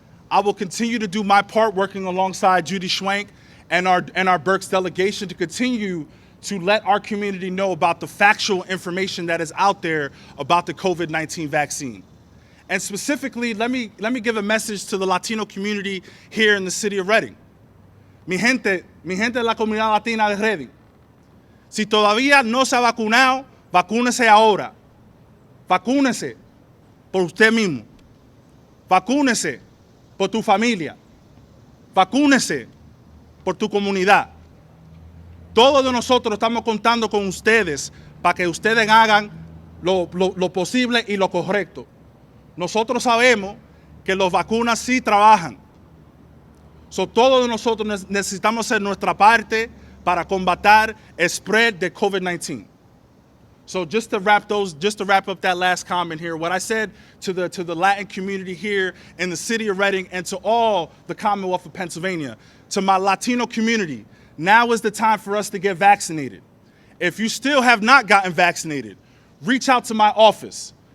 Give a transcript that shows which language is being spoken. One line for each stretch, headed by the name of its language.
English: I will continue to do my part working alongside Judy Schwenk and our Berks delegation to continue to let our community know about the factual information that is out there about the COVID-19 vaccine. And specifically, let me give a message to the Latino community here in the city of Reading.
Spanish: Mi gente de la comunidad latina de Reading. Si todavía no se ha vacunado, vacúnese ahora. Vacúnese por usted mismo. Vacúnese por tu familia. Vacúnese por tu comunidad. Todos de nosotros estamos contando con ustedes para que ustedes hagan lo posible y lo correcto. Nosotros sabemos que las vacunas sí trabajan. So, todos nosotros necesitamos hacer nuestra parte para combatir el spread de COVID-19.
English: So just to wrap up that last comment here, what I said to the Latin community here in the city of Reading and to all the Commonwealth of Pennsylvania, to my Latino community, now is the time for us to get vaccinated. If you still have not gotten vaccinated, reach out to my office.